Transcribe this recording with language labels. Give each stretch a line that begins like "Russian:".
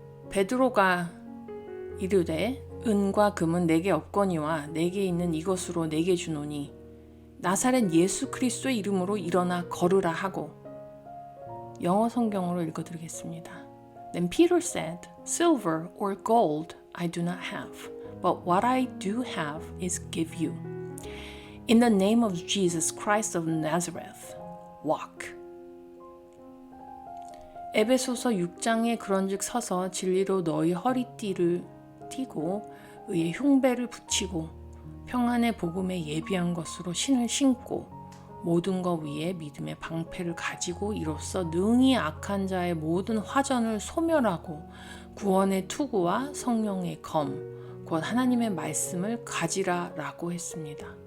Korean: 베드로가 이르되 은과 금은 내게 없거니와 내게 있는 이것으로 내게 주노니 나사렛 예수 그리스도의 이름으로 일어나 걸으라 하고, 영어 성경으로 읽어드리겠습니다.
English: Then Peter said, Silver or gold I do not have, but what I do have is give you. In the name of Jesus Christ of Nazareth, walk.
Korean: 에베소서 6장에 그런즉 서서 진리로 너희 허리띠를 띠고 의의 흉배를 붙이고 평안의 복음에 예비한 것으로 신을 신고 모든 것 위에 믿음의 방패를 가지고 이로써 능히 악한 자의 모든 화전을 소멸하고 구원의 투구와 성령의 검, 곧 하나님의 말씀을 가지라라고 했습니다.